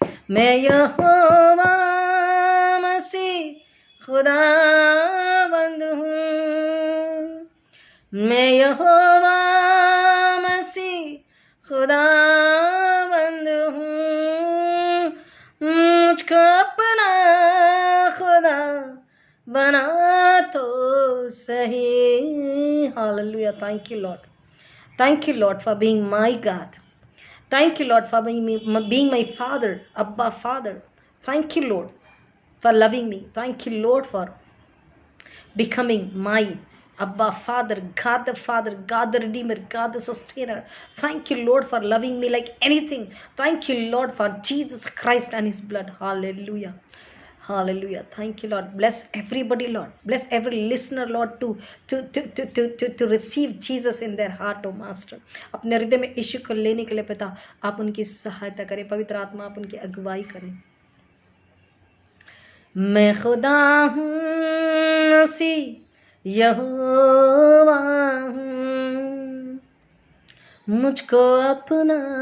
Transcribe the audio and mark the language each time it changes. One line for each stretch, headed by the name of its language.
Hindi: मैं यहोवा मसीह खुदावंद हूँ, मैं यहोवा मसीह खुदावंद हूँ, मुझको अपना खुदा बना तो सही।
English: Hallelujah, thank you Lord, thank you Lord for being my God, thank you Lord for being my Father, Abba Father, thank you Lord for loving me, thank you Lord for becoming my Abba Father, God the Father, God the Redeemer, God the Sustainer. Thank you Lord for loving me like anything. Thank you Lord for Jesus Christ and his blood. Hallelujah, hallelujah, thank you Lord. Bless everybody Lord, bless every listener Lord to receive Jesus in their heart, oh Master.
Hindi: अपने हृदय में यीशु को लेने के लिए पिता आप उनकी सहायता करें, पवित्र आत्मा आप उनकी अगुवाई करें। मैं खुदा हूँ मसीह यहोवा हूँ, मुझको अपना